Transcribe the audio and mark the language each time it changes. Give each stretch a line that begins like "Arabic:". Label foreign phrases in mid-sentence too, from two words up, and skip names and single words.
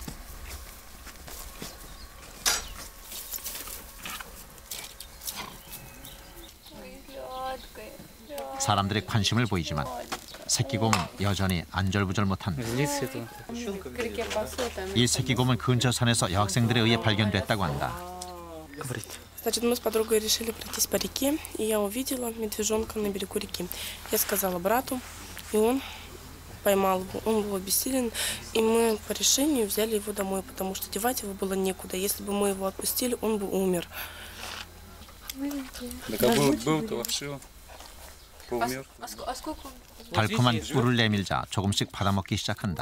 Korean: 사람들의 관심을 보이지만 새끼곰은 여전히 안절부절 못한다. 이 새끼곰은 근처 산에서 여학생들에 의해 발견됐다고 한다.
Russian: Значит, мы с подругой решили пройтись по реке, и я увидела медвежонка на берегу реки. Я сказала брату, и он поймал его. Он был обессилен, и мы по решению взяли его домой, потому что девать его было некуда. Если бы мы его отпустили, он бы умер. был-то вообще умер.
Korean: 달콤한 꿀을 내밀자 조금씩 받아먹기 시작한다.